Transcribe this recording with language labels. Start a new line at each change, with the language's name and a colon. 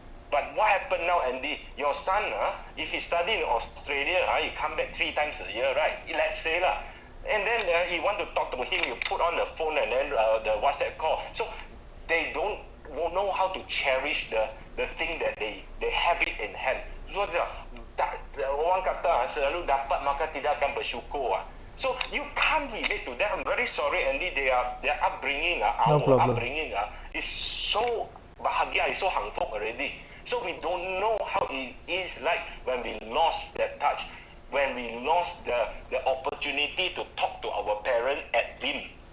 English: But what happened now, Andy? Your son, if he study in Australia, he come back 3 times a year, right? Let's say lah. And then you want to talk to him, you put on the phone and then the WhatsApp call. So they don't know how to cherish the thing that they have it in hand.
Malay: So orang kata selalu dapat maka tidak akan bersyukur.
English: So you can't relate to that. I'm very sorry, Andy. Their upbringing, our upbringing is so
Malay: bahagia,
English: is so hangfok already. So we don't know how it is like when we lost that touch, when we lost the opportunity to talk to our parent at Vim.